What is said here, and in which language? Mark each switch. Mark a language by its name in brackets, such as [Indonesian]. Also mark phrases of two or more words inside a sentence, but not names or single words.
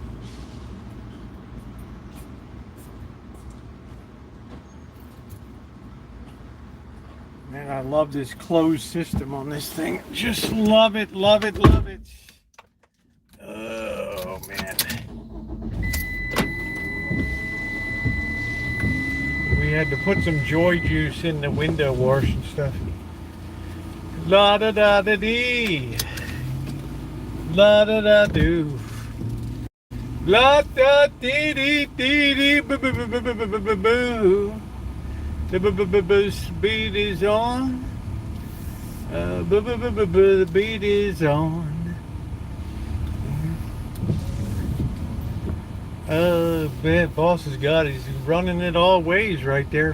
[English] Man, I love this closed system on this thing. Just love it, love it, love it. Oh, man. We had to put some joy juice in the window wash and stuff. La da da da dee. La da da do. La da dee dee dee dee boo boo boo boo boo boo boo boo. The beat is on. The beat is on. Man, boss has got it. He's running it all ways right there.